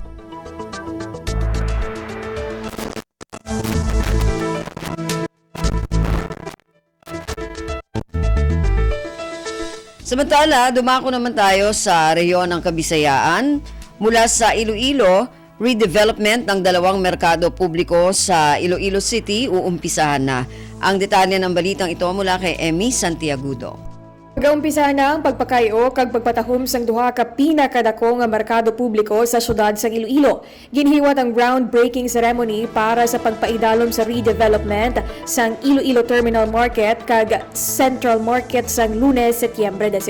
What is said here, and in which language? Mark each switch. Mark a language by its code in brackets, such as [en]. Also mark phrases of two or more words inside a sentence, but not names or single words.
[tl] Samantala, dumako naman tayo sa rehiyon ng Kabisayaan. Mula sa Iloilo, redevelopment ng 2 merkado publiko sa Iloilo City uumpisahan na. Ang detalye ng balitang ito mula kay Emmy Santiagudo. [hil] Pag-umpisa na ang pagpakayo kag pagpatahom sang duha ka pinakadako nga merkado publiko sa syudad sa Iloilo. Ginhiwat ang [en] groundbreaking ceremony [hil] para sa pagpaidalom sa redevelopment sang Iloilo Terminal Market kag Central Market sang Lunes, Setyembre 18.